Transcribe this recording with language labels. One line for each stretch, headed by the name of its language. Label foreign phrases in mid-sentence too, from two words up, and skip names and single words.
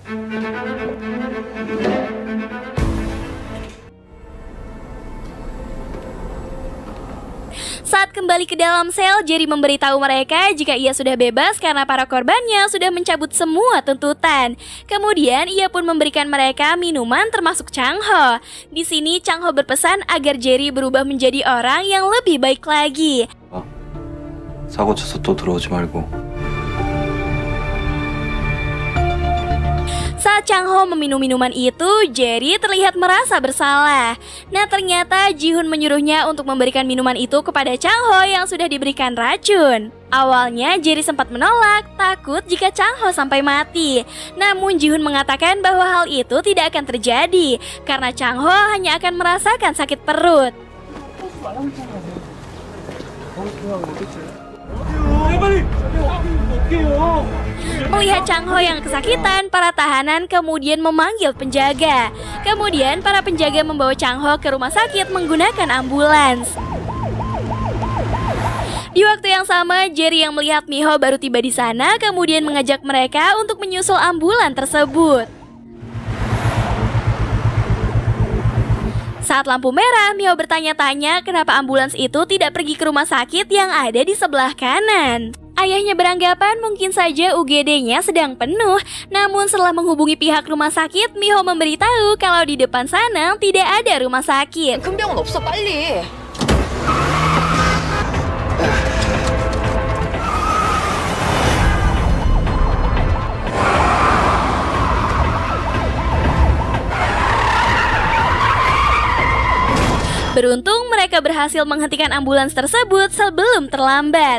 Indonesian: Saat kembali ke dalam sel, Jerry memberitahu mereka jika ia sudah bebas karena para korbannya sudah mencabut semua tuntutan. Kemudian ia pun memberikan mereka minuman termasuk Chang-ho. Di sini Chang-ho berpesan agar Jerry berubah menjadi orang yang lebih baik lagi.
Korean: 사고 쳐서 또 들어오지 말고.
Indonesian: Saat Chang-ho meminum minuman itu, Jerry terlihat merasa bersalah. Nah, ternyata Ji-hoon menyuruhnya untuk memberikan minuman itu kepada Chang-ho yang sudah diberikan racun. Awalnya Jerry sempat menolak, takut jika Chang-ho sampai mati. Namun Ji-hoon mengatakan bahwa hal itu tidak akan terjadi karena Chang-ho hanya akan merasakan sakit perut.
Korean: 빨리! 어떡해요?
Indonesian: Melihat Chang-ho yang kesakitan, para tahanan kemudian memanggil penjaga. Kemudian para penjaga membawa Chang-ho ke rumah sakit menggunakan ambulans. Di waktu yang sama, Jerry yang melihat Miho baru tiba di sana kemudian mengajak mereka untuk menyusul ambulans tersebut. Saat lampu merah, Miho bertanya-tanya kenapa ambulans itu tidak pergi ke rumah sakit yang ada di sebelah kanan. Ayahnya beranggapan mungkin saja UGD-nya sedang penuh. Namun setelah menghubungi pihak rumah sakit, Miho memberitahu kalau di depan sana tidak ada rumah sakit.
Korean: 큰 병은 없어, 빨리.
Indonesian: Beruntung mereka berhasil menghentikan ambulans tersebut sebelum terlambat.